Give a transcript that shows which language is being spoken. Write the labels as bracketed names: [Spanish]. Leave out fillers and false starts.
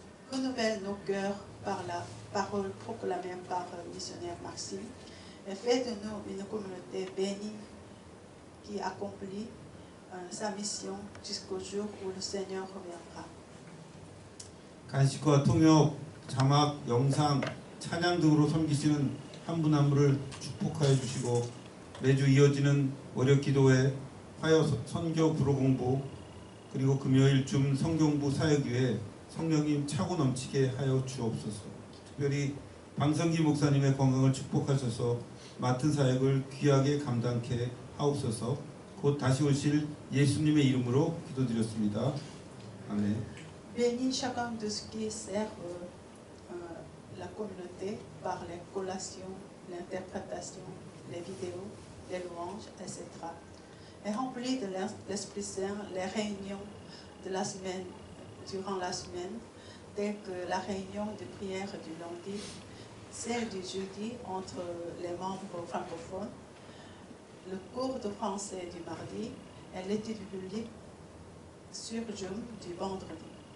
[French] Renouvelle nos cœurs par la parole proclamée par le missionnaire Maxime et fais de nous une communauté bénie qui accomplit sa mission jusqu'au jour où le Seigneur reviendra. [Korean] 간식과 통역, 자막, 영상, 찬양 등으로 섬기시는 한 분 한 분을 축복하여 주시고 매주 이어지는 월요 기도회, 화요 선교 불어 공부, 그리고 금요일쯤 성경부 사역위에 성령님 차고 넘치게 하여 주옵소서. 특별히 방성기 목사님의 건강을 축복하셔서 맡은 사역을 귀하게 감당케 하옵소서. 곧 다시 오실 예수님의 이름으로 기도드렸습니다. 아멘. [French] Bénis chacun de ceux qui servent la communauté par les collations, l'interprétation, les vidéos, les louanges, etc. Et remplis de l'Esprit Saint les réunions de la semaine, durant la semaine, telles que la réunion de prière du lundi, celle du jeudi entre les membres francophones, le cours de français du mardi et l'étude biblique sur Zoom du vendredi.